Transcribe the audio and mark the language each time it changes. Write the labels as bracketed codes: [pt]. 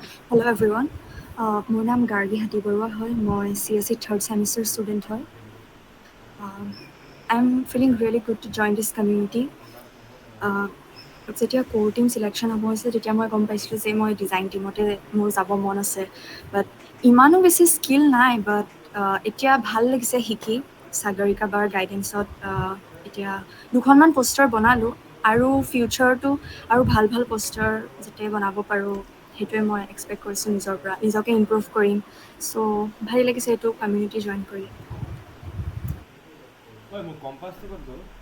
[as] Hello everyone, মোৰ নাম গাৰ্গী হাতী বৰুৱা হয়। মই CSE থাৰ্ড ছেমিষ্টাৰ ষ্টুডেণ্ট হয়। [en] I am feeling really good to join this community. [as] যেতিয়া ক'ৰ টিম ছিলেকশ্যন হ'ব হৈছে তেতিয়া মই গম পাইছিলোঁ যে মই ডিজাইন টিমতে মোৰ যাব মন আছে। বাট ইমানো বেছি স্কিল নাই, বাট এতিয়া ভাল লাগিছে শিকি। সাগৰিকা বাৰ গাইডেঞ্চত এতিয়া 2খনমান পোষ্টাৰ বনালোঁ, আৰু ফিউচাৰটো আৰু ভাল ভাল পোষ্টাৰ যাতে বনাব পাৰোঁ সেইটোৱে মই এক্সপেক্ট কৰিছোঁ নিজৰ পৰা, নিজকে ইম্প্ৰুভ কৰিম। চ' ভাল লাগিছে এইটো কমিউনিটি জইন কৰি। মোৰ কম্পাছটো ক'ত গ'ল?